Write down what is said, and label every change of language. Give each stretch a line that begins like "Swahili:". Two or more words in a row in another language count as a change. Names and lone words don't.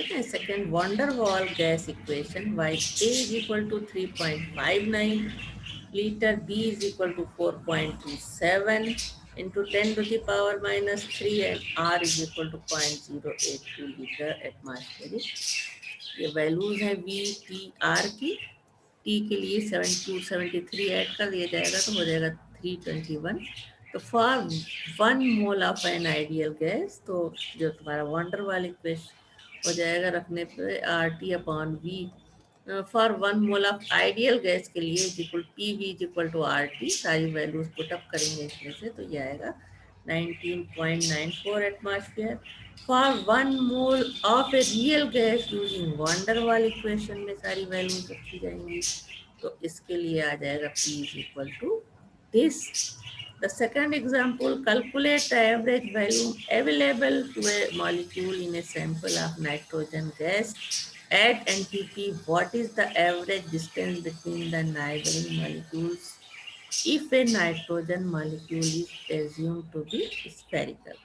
English: And second, Van der Waal gas equation. Y A is equal to 3.59 liter, B is equal to 4.27 into 10 to the power minus 3, and R is equal to 0.082 liter atmospheric.
Hindi: ये वैल्यूज हैं वी टी आर की। टी के लिए 7273 ऐड कर दिया जाएगा तो हो जाएगा 321।
English: तो for 1 mole of an ideal gas,
Hindi: तो जो तुम्हारा वंडर वाली इक्वेशन हो जाएगा रखने पे
English: R T upon V for 1 mole of ideal gas
Hindi: के लिए
English: is equal P V is equal to R T.
Hindi: सारी वैल्यूज पुटअप करेंगे इसमें से, तो ये आएगा 19.94 एटमॉस्फेयर।
English: for 1 mole of a real gas using van der Waal equation
Hindi: में सारी वैल्यूज रखी जाएंगी, तो इसके लिए आ जाएगा
English: P is equal to this. The second example, calculate the average volume available to a molecule in a sample of nitrogen gas at NTP. What is the average distance between the neighboring molecules if a nitrogen molecule is assumed to be spherical?